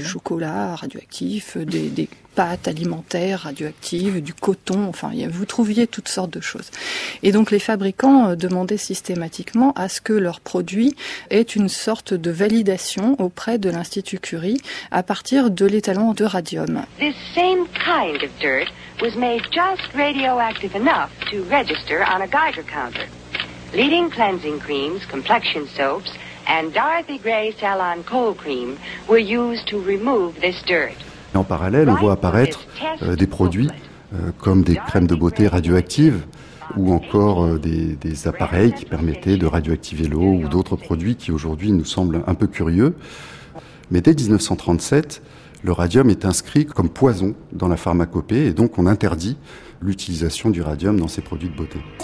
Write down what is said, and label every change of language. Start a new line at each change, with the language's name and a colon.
French: Chocolat radioactif, des pâtes alimentaires radioactives, du coton, enfin vous trouviez toutes sortes de choses. Et donc les fabricants demandaient systématiquement à ce que leur produit ait une sorte de validation auprès de l'Institut Curie à partir de l'étalon de radium.
English: This same kind of dirt was made just radioactive enough to register on a Geiger counter. Leading cleansing creams, complexion soaps and Dorothy Gray Salon Cold Cream were used to remove this dirt.
French: En parallèle, on voit apparaître des produits comme des crèmes de beauté radioactives ou encore des appareils qui permettaient de radioactiver l'eau ou d'autres produits qui aujourd'hui nous semblent un peu curieux. Mais dès 1937, le radium est inscrit comme poison dans la pharmacopée et donc on interdit l'utilisation du radium dans ces produits de beauté.